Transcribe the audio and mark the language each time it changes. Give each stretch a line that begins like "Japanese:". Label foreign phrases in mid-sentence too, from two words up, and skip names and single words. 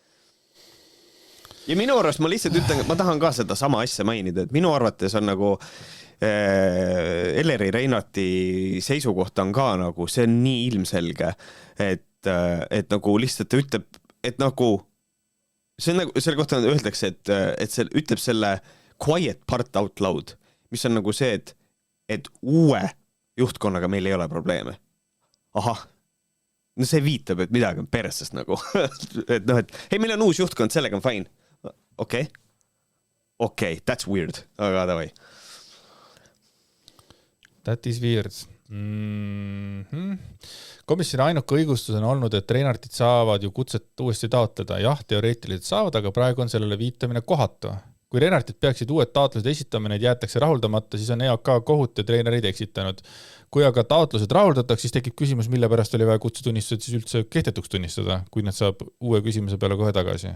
Estonian: Ja minu arvast ma lihtsalt ütlen, et ma tahan ka seda sama asja mainida, et minu arvates on nagu Eleri Reinarti seisukoht on ka nagu, see on nii ilmselge, et nagu lihtsalt ütleb, et nagu see on nagu, selle kohta öeldakse, et see ütleb selle
English: quiet part out loud,
Estonian: mis on nagu see, et uue juhtkonnaga meil ei ole probleeme. Ahah, no see viitab, et midagi on persest nagu. Et noh, et hei, meil on uus juhtkond, sellega on fine. Okei,
English: that's weird.
Estonian: Aga davai.
English: That is weird.
Estonian: Komisjoni ainuke õigustus on olnud, et treenartid saavad ju kutset uuesti taotleda. Jah, teoreetiliselt saavad, aga praegu on sellele viitamine kohatu. Kui treenartid peaksid uued taotlused esitama, neid jäetakse rahuldamata, siis on EOK kohut ja treenerid eksitanud. Kui aga taotlused rahuldatakse, siis tekib küsimus, mille pärast oli vaja kutsetunnistused siis üldse kehtetuks tunnistada, kui nad saab uue küsimuse peale kohe tagasi.